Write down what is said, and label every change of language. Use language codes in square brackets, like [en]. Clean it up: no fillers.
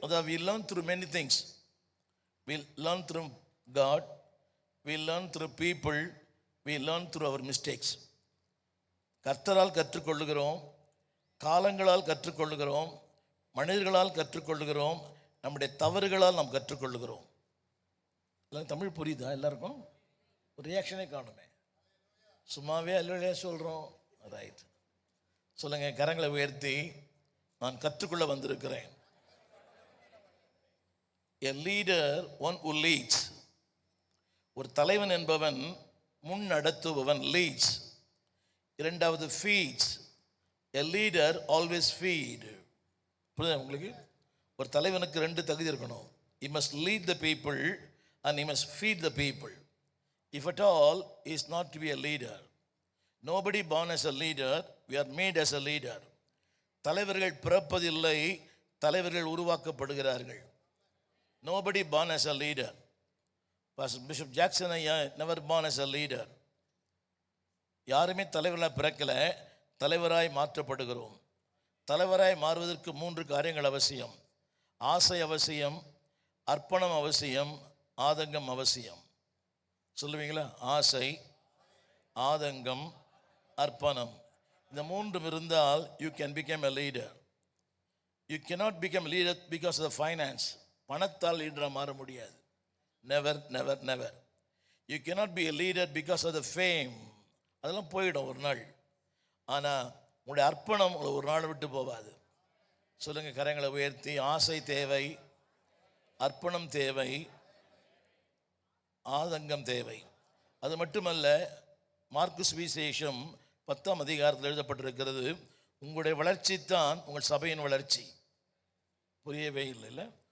[en] We learn through many things. We learn through God, we learn through people, we learn through our mistakes. [ta] கர்த்தரால் கற்றுக்கொள்ளுகிறோம், காலங்களால் கற்றுக்கொள்ளுகிறோம், மனிதர்களால் கற்றுக்கொள்ளுகிறோம், நம்முடைய தவறுகளால் நாம் கற்றுக்கொள்ளுகிறோம். எல்லாம் தமிழ் புரியுதா எல்லாருக்கும்? ஒரு ரியாக்ஷனே காணுமே. சும்மாவே அல்லையா சொல்கிறோம். ரைட், சொல்லுங்க. கரங்களை உயர்த்தி, நான் கற்றுக்கொள்ள வந்திருக்கிறேன். [en] A leader, one who leads. [ta] ஒரு தலைவன் என்பவன் முன் நடத்துபவன், [en] leads. [ta] இரண்டாவது feeds. [en] A leader always feed. [ta] புரியுதா உங்களுக்கு? ஒரு தலைவனுக்கு 2 தகுதி இருக்கணும். [en] He must lead the people and he must feed the people. If at all, he is not to be a leader. Nobody born as a leader, we are made as a leader. [ta] தலைவர்கள் பிறப்பதில்லை, தலைவர்கள் உருவாக்கப்படுகிறார்கள். [en] Nobody born as a leader. Pastor Bishop Jackson ஐயா never born as a leader. [ta] யாருமே தலைவர்களாக பிறக்கல, தலைவராய் மாற்றப்படுகிறோம். தலைவராய் மாறுவதற்கு 3 காரியங்கள் அவசியம். ஆசை அவசியம், அர்ப்பணம் அவசியம், ஆதங்கம் அவசியம். சொல்லுவீங்களா? ஆசை, ஆதங்கம், அர்ப்பணம். இந்த 3 இருந்தால் [en] you can become a leader. You cannot become a leader because of the finance. [ta] பணத்தால் லீடராக மாற முடியாது. [en] Never, never, never. You cannot be a leader because of the fame. [ta] அதெல்லாம் போயிடும் ஒரு நாள். ஆனால் உங்களுடைய அர்ப்பணம் ஒரு நாள் விட்டு போகாது. சொல்லுங்கள் கரங்களை உயர்த்தி. ஆசை தேவை, அர்ப்பணம் தேவை, ஆதங்கம் தேவை. அது மட்டுமல்ல, மார்க்கு சுவிசேஷம் 10ஆம் அதிகாரத்தில் எழுதப்பட்டிருக்கிறது, உங்களுடைய வளர்ச்சி தான் உங்கள் சபையின் வளர்ச்சி. புரியவே இல்லை.